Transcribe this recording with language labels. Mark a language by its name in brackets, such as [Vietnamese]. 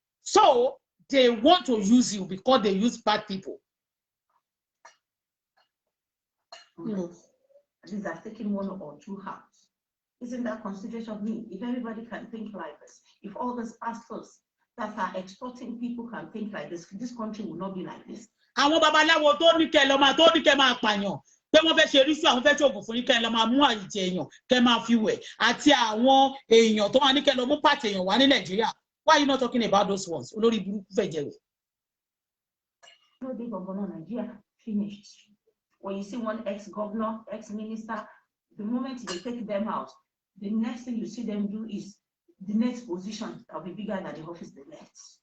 [English] So they want to use you because they use bad people. These are taking one or two hands. Isn't that consideration of me? If everybody can think like this, if all these pastors that are extorting people can think like this country will not be like this. [Yoruba] Àwọn babaláwo tó ní kẹ́ lọ máa tó ní kẹ́ máa pààyàn pé wọ́n fẹ́ ṣe ríṣù àwọn fẹ́ ṣe ògùn fún yín kẹ́ lọ máa mú àyíjẹ èèyàn kẹ́ máa fi wẹ̀ àti àwọn èèyàn tó máa ní kẹ́ lọ mú pàtì èèyàn wá ní Nàìjíríà. [English] Why are you not talking about those ones? [Yoruba] Olórí burúkú fẹ́ jẹ wẹ̀. [English] No big governor Nigeria finished. When you see one ex-governor, ex-minister, the moment they take them out, the next thing you see them do is the next position that will be bigger than the office they left.